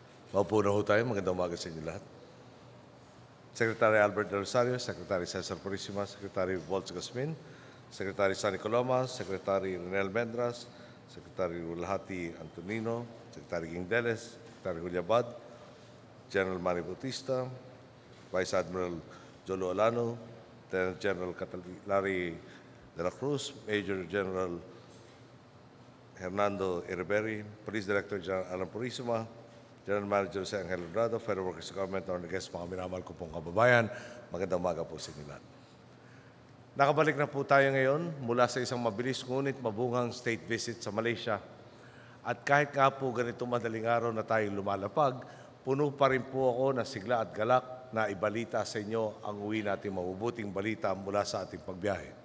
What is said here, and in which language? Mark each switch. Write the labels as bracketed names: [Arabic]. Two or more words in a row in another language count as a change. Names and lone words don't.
[Filipino] Maupo na ho tayo. Magandang umaga sa inyo lahat. Secretary Albert De Rosario, Secretary Cesar Purisima, Secretary Waltz Gasmin, Secretary Sunny Coloma, Secretary Renel Mendras, Secretary Ulhati Antonino, Secretary Gingdeles, Secretary Juliabad, General Manny Bautista, Vice Admiral Jolo Alano, Lieutenant General Larry De La Cruz, Major General Hernando Iriberi, Police Director General Alan Purisima, General Manager Jose Angel Ladrado, [English] Federal Workers Government, Honorable Guests, [Filipino] mga minamahal ko pong kababayan, magandang umaga po sa inyo lahat. Nakabalik na po tayo ngayon mula sa isang mabilis ngunit mabungang [English] state visit [Filipino] sa Malaysia. At kahit nga po ganito madaling araw na tayo lumalapag, puno pa rin po ako ng sigla at galak na ibalita sa inyo ang uwi nating mabubuting balita mula sa ating pagbiyahe.